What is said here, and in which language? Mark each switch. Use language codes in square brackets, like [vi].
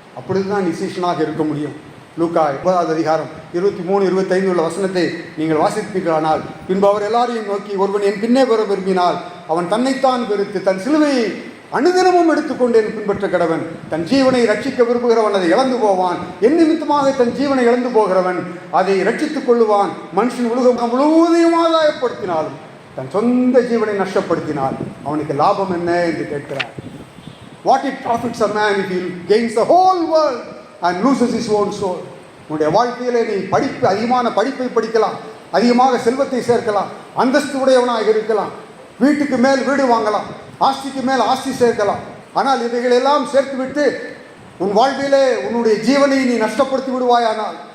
[ta] அப்படிதான் நீ சீஷனாக இருக்க முடியும். லூக்கா 9வது அதிகாரம் 23-25 உள்ள வசனத்தை நீங்கள் வாசிப்பீர்களானால், பின்பு அவர் எல்லாரையும் நோக்கி, ஒருவன் என் பின்னே வர விரும்பினால் அவன் தன்னைத்தான் வெறுத்து தன் சிலுவையை அனுதினமும் எடுத்துக்கொண்டு என் பின்பற்ற கடவன். தன் ஜீவனை ரட்சிக்க விரும்புகிறவன் அதை இழந்து போவான், என் நிமித்தமாக தன் ஜீவனை இழந்து போகிறவன் அதை ரட்சித்துக் கொள்ளுவான். மனுஷன் உலகம் முழுவதையும் ஆதாயப்படுத்தினாலும் தன் சொந்த ஜீவனை நஷ்டப்படுத்தினால் அவனுக்கு லாபம் என்ன என்று கேட்கிறார். [en] What it profits a man if he gains the whole world and loses his own soul? [ta] உன்னுடைய வாழ்க்கையிலே நீ அதிகமான படிப்பை படிக்கலாம், அதிகமாக செல்வத்தை சேர்க்கலாம், அந்தஸ்து உடையவனாக இருக்கலாம், வீட்டுக்கு மேல் வீடு வாங்கலாம், ஆஸ்திக்கு மேல் ஆஸ்தி சேர்க்கலாம். ஆனால் இவைகள் எல்லாம் சேர்த்து விட்டு உன் வாழ்விலே உன்னுடைய ஜீவனை நீ நஷ்டப்படுத்தி விடுவாயானால்,